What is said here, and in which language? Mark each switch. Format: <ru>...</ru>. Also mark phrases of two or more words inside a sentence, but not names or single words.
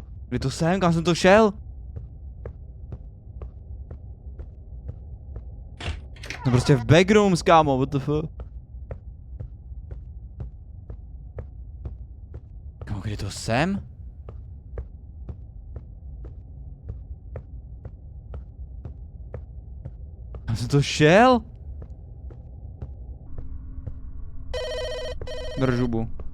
<cs>Kdy to jsem? Kam jsem to šel? No prostě v backrooms, kámo,</cs> <en>what the fuck?</en> <cs>Kámo, kdy to jsem? Kam jsem to šel? Držubu.</cs>